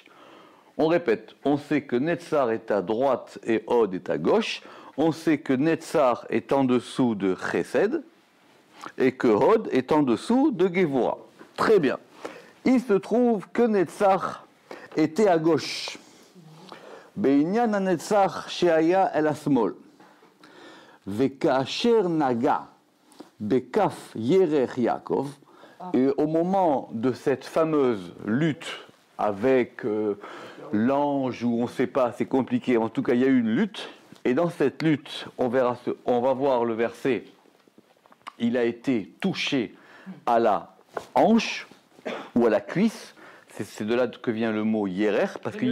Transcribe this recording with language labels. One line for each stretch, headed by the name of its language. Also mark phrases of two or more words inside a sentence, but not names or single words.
French: On répète, on sait que Netzach est à droite et Od est à gauche. On sait que Netzach est en dessous de Chesed et que Od est en dessous de Gevura. Très bien. Il se trouve que Netzach était à gauche.
Hebrew: בענין הנצח שהיה אל השמאל. וכאשר נגע בכף ירך יעקב.
French: Et au moment de cette fameuse lutte avec l'ange, où on ne sait pas, c'est compliqué, en tout cas il y a eu une lutte, et dans cette lutte, on va voir le verset, il a été touché à la hanche, ou à la cuisse, c'est de là que vient le mot Yerer, parce que